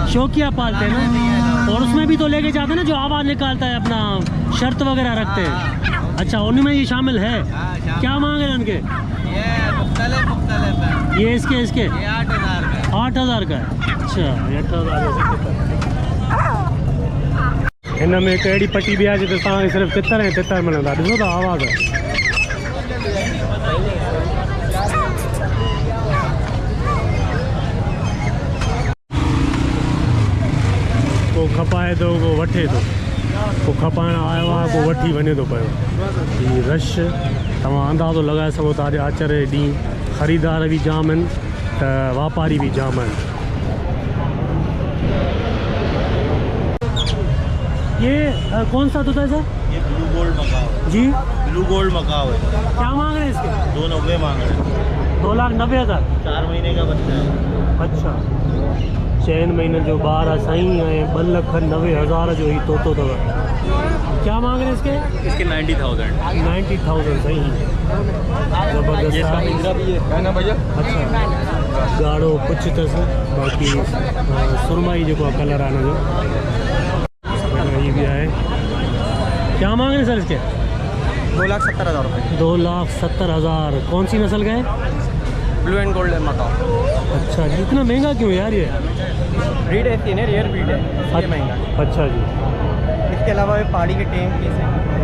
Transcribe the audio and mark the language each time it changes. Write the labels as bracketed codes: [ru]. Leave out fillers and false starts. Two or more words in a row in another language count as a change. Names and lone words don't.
[ur] شوقیہ پالتے ہیں نا? اور اس میں بھی تو لے کے جاتے ہیں نا جو آواز نکالتا ہے، اپنا شرط وغیرہ رکھتے ہیں. اچھا، ان میں یہ شامل ہے۔ کیا مانگ رہے ہیں ان کے? یہ مختلف ہے. یہ اس کے یہ 8000 کا. 8000 کا ہے۔ اچھا، 8000. [sd] हिन में हिकु अहिड़ी पटी बि आहे जिते तव्हांखे सिर्फ़ु तितर ऐं तितर मिलंदा। ॾिसो था आवाज़ को खपाए थो, को वठे थो, को खपाइण आयो आहे, को वठी वञे थो पियो। हीअ रश तव्हां अंदाज़ो लॻाए सघो था। अॼु आचर जे ॾींहुं ख़रीदार बि जाम आहिनि त वापारी बि जाम आहिनि। [ur] یہ کون سا طوطا ہے سر? ये [en] blue gold macaw, [ur] जी [en] blue gold macaw [ur] ہے. کیا مانگ رہے ہیں اس کے? 290 مانگ رہے ہیں. 2,90,000। 4 مہینے کا بچہ ہے. [sd] अच्छा 4 महीने जो ॿार आहे साईं ऐं 2,90,000 जो ही तोतो अथव। [ur] کیا مانگ رہے ہیں اس کے? اس کے 90,000. 90,000 صحیح زبردست یہ اس کا [sd] आहे। [ur] پنجرا بھی ہے نا بھیا? [sd] अच्छा ॻाढ़ो पुछ अथसि बाक़ी सुरमाई जेको आहे कलर आहे हिन जो। [ur] یہ بھی آہے. کیا مانگ رہے ہیں سر اس کے? 2,70,000 روپے. 2,70,000۔ کون سی نسل کا ہے? [en] blue and gold macaw. [ur] اچھا جی اتنا مہنگا کیوں یار یہ? بریڈ ایسی ہے نا, [en] rare breed [ur] ہے، اس لیے مہنگا ہے. اچھا جی اس کے علاوہ یہ پہاڑی کے ٹیم پیس ہے.